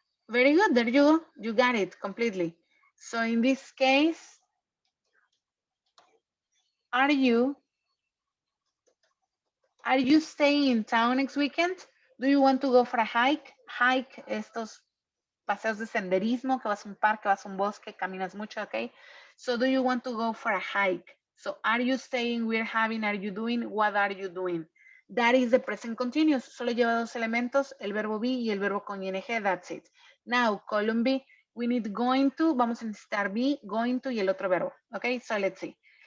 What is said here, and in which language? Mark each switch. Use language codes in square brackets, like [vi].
[en] Very good, there you go. You got it completely. So in this case, are you staying in town next weekend? Do you want to go for a hike? [es] Hike, estos paseos de senderismo, que vas a un parque, vas a un bosque, caminas mucho, okay? [en] So do you want to go for a hike? So are you staying, we're having, are you doing, what are you doing? That is the present continuous. [es] Solo lleva dos elementos, el verbo be y el verbo con ing, [en] that's it. Now, column B, we need going to, [es] vamos a necesitar [en] be, going to [es] y el otro verbo, [en] okay? So let's see.